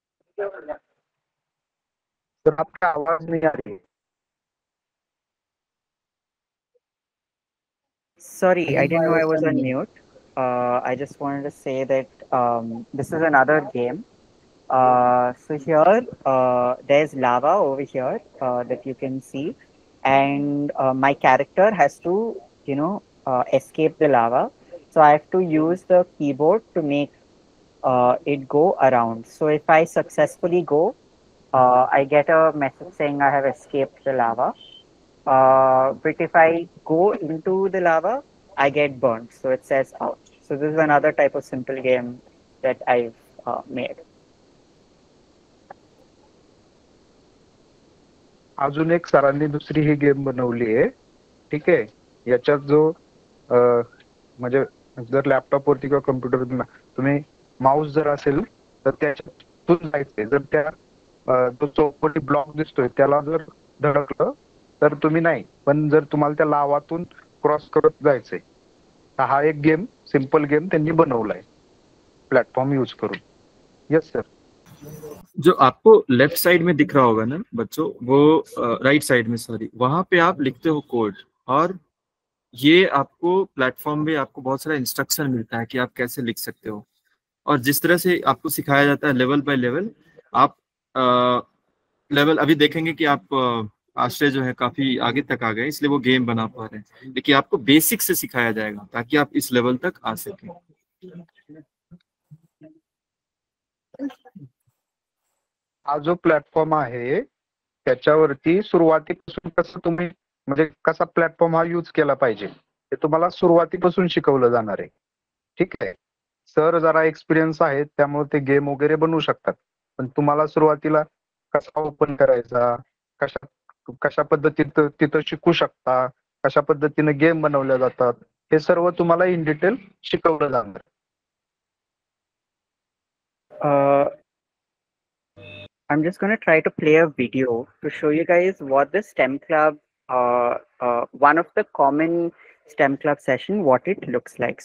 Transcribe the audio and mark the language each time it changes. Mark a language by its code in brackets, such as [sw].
[hi] Sir आपका आवाज नहीं आ रही है. [en] Sorry, I didn't know I was on mute. I just wanted to say that this is another game. So here, there's lava over here that you can see, and my character has to, escape the lava. So I have to use the keyboard to make it go around. So if I successfully go, I get a message saying I have escaped the lava. But if I go into the lava, I get burnt. So it says out. So this is another type of simple game that I've made. [mr] अजून एक सरांनी दुसरी ही game बनवली आहे, ठीक आहे. याच्यात जो म्हणजे जर लॅपटॉप वरती किंवा कम्प्युटर तुम्ही माऊस जर असेल तर त्याच्यातून जायचंय. जर त्या जो चौपटी ब्लॉक दिसतोय त्याला जर धडकलं तर तुम्ही नाही, पण जर तुम्हाला त्या लावातून क्रॉस करत जायचंय. हा एक गेम, सिंपल गेम त्यांनी बनवलाय प्लेटफॉर्म यूज करून. [en] Yes sir. [hi] जो आपको लेफ्ट साइड में दिख रहा होगा ना बच्चों, वो राइट साइड में, सॉरी, वहां पे आप लिखते हो कोड, और ये आपको प्लेटफॉर्म में आपको बहुत सारा इंस्ट्रक्शन मिलता है कि आप कैसे लिख सकते हो। और जिस तरह से आपको सिखाया जाता है लेवल बाय लेवल, आप लेवल अभी देखेंगे कि आप आश्रय जो है काफी आगे तक आ गए, इसलिए वो गेम बना पा रहे हैं, लेकिन आपको बेसिक से सिखाया जाएगा ताकि आप इस लेवल तक आ सकें। [mr] हा जो प्लॅटफॉर्म आहे त्याच्यावरती सुरुवातीपासून कसं तुम्ही म्हणजे कसा प्लॅटफॉर्म हा यूज केला पाहिजे हे तुम्हाला सुरुवातीपासून शिकवलं जाणार आहे, ठीक आहे. सर जरा एक्सपिरियन्स आहे त्यामुळे ते गेम वगैरे बनवू शकतात, पण तुम्हाला सुरुवातीला कसा ओपन करायचा, कशा पद्धतीत तिथं शिकू शकता, कशा पद्धतीने गेम बनवल्या जातात हे सर्व तुम्हाला इन डिटेल शिकवलं जाणार. [en] I'm just going to try to play a video to show you guys what the STEM Club, one of the common STEM Club session, what it looks like.